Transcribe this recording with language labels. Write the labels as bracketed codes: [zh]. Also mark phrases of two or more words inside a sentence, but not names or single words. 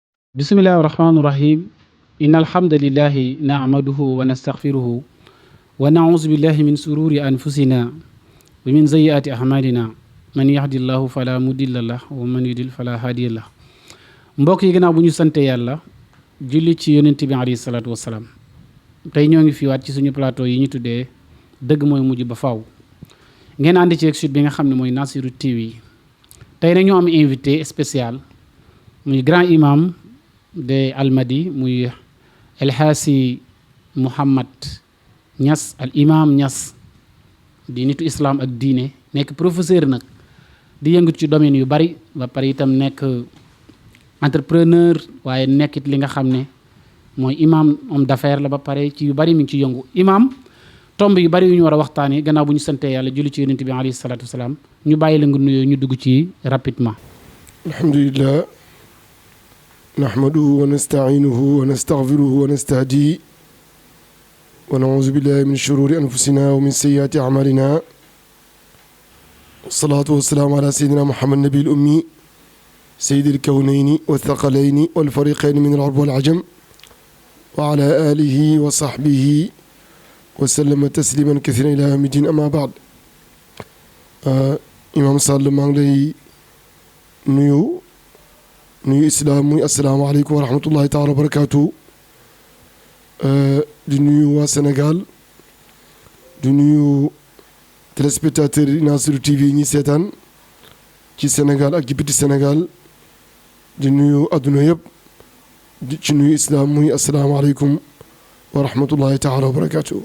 [ar] بسم الله الرحمن الرحيم إن الحمد لله نحمده ونستغفره ونعوذ بالله من شرور أنفسنا ومن سيئات أعمالنا من يهده الله فلا مضل له ومن يضلل فلا هادي له. [wo] mbokk yi gannaaw bu ñu sante yàlla julli ci yonent bi [ar] عليه الصلاة والسلام [wo] tey ñoo ngi fiiwaat ci suñu plateau yi ñu tuddee dëgg mooy mujj ba faaw ngeen ànd ci site bi nga xam ne mooy Nassirou TV. tey nag ñoo am [fr] invité spécial [wo] muy [fr] grand imam de [wo] Almadi muy El Hadji Mouhammad Niass al imam Niass di nitu islam ak diine nekk professeur nag di yëngut ci domaine yu bari ba pare itam nekk entrepreneur waaye nekkit li nga xam ne mooy imam [fr] homme d'affaires [wo] la ba pare ci yu bari mi ngi ci yëngu imam tomb yu bari yu ñu war a waxtaanee gannaaw bu ñu santee yàlla julli ci yonent bi [ar] عليه الصلاة والسلام [wo] ñu bàyyi la nga nuyoo ñu dugg ci rapidement. [ar] الحمد لله نحمده ونستعينه ونستغفره ونستهديه ونعوذ بالله من شرور أنفسنا ومن سيئات أعمالنا والصلاة والسلام على سيدنا محمد النبي الأمي سيد الكونين والثقلين والفريقين من العرب والعجم وعلى آله وصحبه وسلم تسليما كثيرا إلى يوم الدين أما بعد. [wo] Imam Sall maa ngi lay nuyu islaam muy [ar] السلام عليكم ورحمة الله تعالى وبركاته. [wo] di nuyu waa Sénégal di nuyu téléspectateurs yi Nassirou TV yi ñi seetaan ci Sénégal ak ci biti Sénégal di nuyu adduna yëpp di ci nuyu islaam muy [ar] السلام عليكم ورحمة الله تعالى وبركاته.